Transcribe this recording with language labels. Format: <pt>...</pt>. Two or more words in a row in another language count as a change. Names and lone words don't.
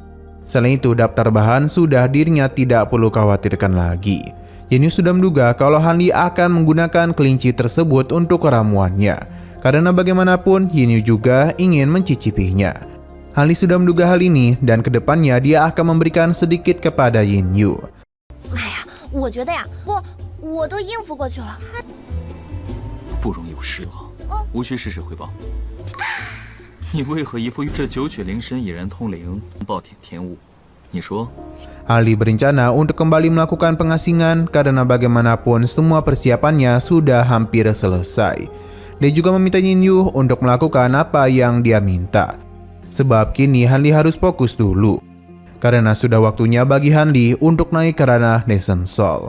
<id>Selain itu, daftar bahan sudah dirinya tidak perlu khawatirkan lagi. Yin Yu sudah menduga kalau Han Li akan menggunakan kelinci tersebut untuk ramuannya, karena bagaimanapun Yin Yu juga ingin mencicipinya. Han Li sudah menduga hal ini dan kedepannya dia akan memberikan sedikit kepada Yin Yu.</id> <zh>哎呀，我觉得呀，我都应付过去了。不容有失啊！无需事事汇报。你为何一副这九曲灵神已然通灵，暴殄天物？你说？</zh> <id>Han Li berencana untuk kembali melakukan pengasingan karena bagaimanapun semua persiapannya sudah hampir selesai. Dia juga meminta Yin Yu untuk melakukan apa yang dia minta. Sebab kini Han Li harus fokus dulu. Karena sudah waktunya bagi Han Li untuk naik ke ranah Nation Soul.</id>